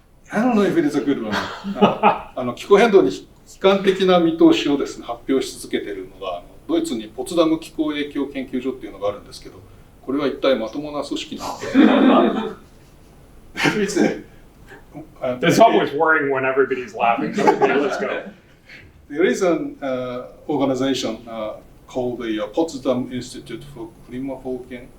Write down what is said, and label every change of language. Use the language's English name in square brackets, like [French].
[English] I don't know if it is a good one. [Japanese] 気候変動に悲観的な見通しをですね発表し続けているのがドイツにポツダム気候影響研究所っていうのがあるんですけど、これは一体まともな組織なので。 [English] It's always worrying when everybody's laughing. So okay, let's go. There is an organization called the Potsdam Institute for Klimaforschung.